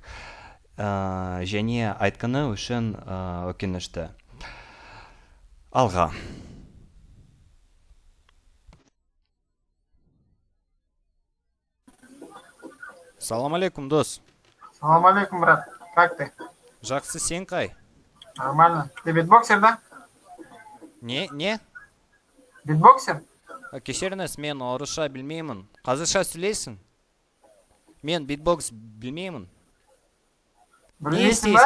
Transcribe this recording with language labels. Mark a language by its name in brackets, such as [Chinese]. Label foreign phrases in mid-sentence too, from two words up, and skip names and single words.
[Kazakh] Және айтқаны үшін өкінішті. Алға. [Arabic] سلام عليكم, [Kazakh] дос. [Arabic] سلام عليكم, [Russian] брат. Как ты? [Kazakh] Жақсы, сен қай? [Russian] Нормально. Ты битбоксер, да? [Kazakh] Не? Битбоксер? Кешіріңіз, мен орысша білмеймін. Қазақша сөйлейсің? Мен битбокс білмеймін. Білмейсің ба?